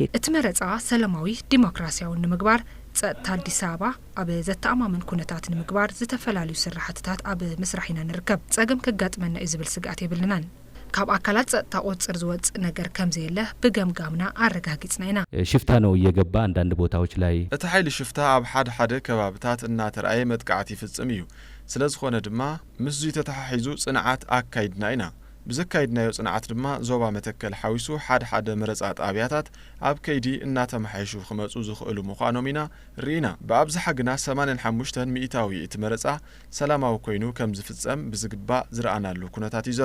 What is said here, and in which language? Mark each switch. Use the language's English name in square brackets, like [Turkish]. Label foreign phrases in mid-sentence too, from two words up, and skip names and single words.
[Tigrinya] እቲ መረጻ ሰላማዊ ዲሞክራሲያዊ ንምግባር ጸጥታ አዲስ አበባ ኣብ ዘተኣማምን ኩነታት ንምግባር ዝተፈላልዩ ስራሕትታት ኣብ ምስራሕና ንርከብ ጸገም ከጋጥመና እዩ ዝብል ስጋት የብልናን ካብ አካላት ጸጥታ ቁጥጥር ዝወጽ ነገር ከም ዘየለ በገምጋምና አረጋግጽና ኢና [Amharic] ሽፍታ ነው እየገባ አንዳንድ ቦታዎች ላይ [Tigrinya] እቲ ኃይል ሽፍታ ኣብ ሓደ ከባቢታት እናተርአየ መጥቃዕቲ ይፍጽም እዩ ስለዝኾነ ድማ ምስዙ ተተሓሒዙ ጽንዓት አካይድና ኢና ብዘካይድናዮ ጽንዓት ድማ ዞባ መተከል ሓዊሱ ሓደ መረጻ ጣብያታት ኣብ ከይዲ እናተመሓይሹ ክመጹ ዝኽእሉ ምዃኖም ኢና ርኢና ብኣብዝሓ ግና 85 ሚእታዊ እቲ መረጻ ሰላማዊ ኮይኑ ከም ዝፍጸም ብዝግባእ ዝረኣናሉ ኩነታት እዩ ዘሎ